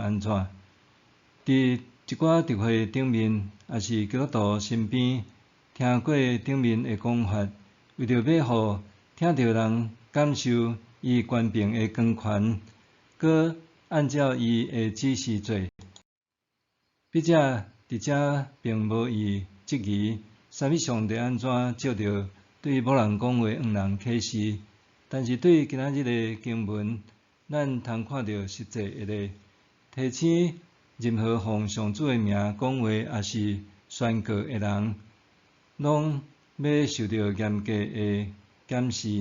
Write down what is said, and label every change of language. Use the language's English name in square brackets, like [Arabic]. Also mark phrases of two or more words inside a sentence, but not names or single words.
[Min Nan Chinese] 伫一寡聚会顶面，也是基督徒身边，听过顶面的讲法，为着要互听到人感受伊权柄的光权，搁按照伊的指示做。笔者伫遮并无以质疑三位上帝安怎借着对某人讲话让人启示，但是对今仔日的经文，咱通看到实际一例，提醒任何奉上主的名讲话，也是宣告的人，拢要受到严格的检视。